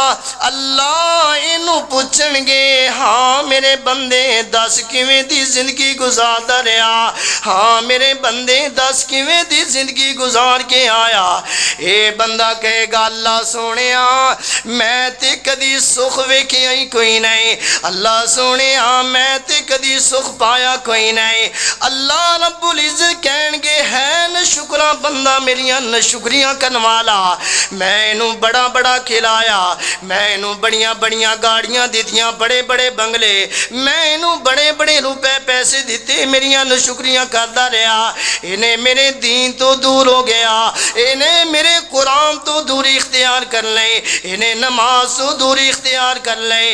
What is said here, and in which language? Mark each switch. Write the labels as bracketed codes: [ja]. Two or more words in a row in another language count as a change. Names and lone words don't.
[pa] اللہ انہوں پوچھن گے ہاں میرے بندے دس کیویں دی زندگی گزارتا رہا، ہاں میرے بندے دس کیویں دی زندگی گزار کے آیا۔ اے بندہ کہے گا اللہ سونیا میں تے کدی سکھ ویکھیا ہی کوئی نہیں، اللہ سونیا میں تے کدی سکھ پایا کوئی نہیں۔ [ar] اللہ رب العزت [pa] کہن گے ہے نہ شکرہ بندہ میریاں نہ شکریاں کرن والا، میں انہوں بڑا بڑا کھلایا، میں انہوں بڑیاں بڑیاں گاڑیاں دیتیاں، بڑے بڑے بنگلے، میں انہوں بڑے بڑے روپے پیسے دیتے، میریاں نہ شکریاں کرتا رہا، انہیں میرے دین تو دور ہو گیا، انہیں میرے قرآن تو دوری اختیار کر لیں، انہیں نماز تو دوری اختیار کر لیں۔